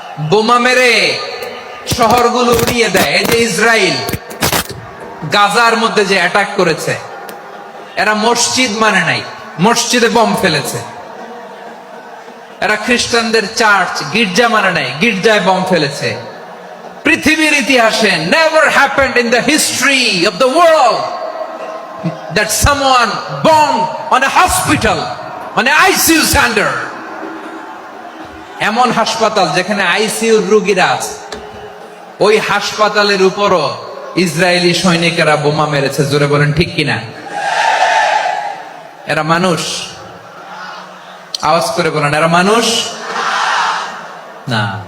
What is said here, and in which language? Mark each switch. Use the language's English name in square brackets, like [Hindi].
[Bangla] বোমা মেরে শহরগুলো উড়িয়ে দেয়। এই যে ইসরায়েল গাজার মধ্যে যে অ্যাটাক করেছে, এরা মসজিদ মানে নাই, মসজিদে বম ফেলেছে। এরা খ্রিস্টানদের চার্চ গির্জা মানে নাই, গির্জায় বম ফেলেছে। পৃথিবীর ইতিহাসে [English] never happened in the history of the world that someone bombed on a hospital, on a ICU center. [Bangla] এমন হাসপাতাল যেখানে আইসিইউ রোগীরা আছে, ওই হাসপাতালের উপরও ইসরায়েলি সৈনিকেরা বোমা মেরেছে। জোরে বলেন ঠিক কিনা? এরা মানুষ? আওয়াজ করে বলেন, এরা মানুষ না।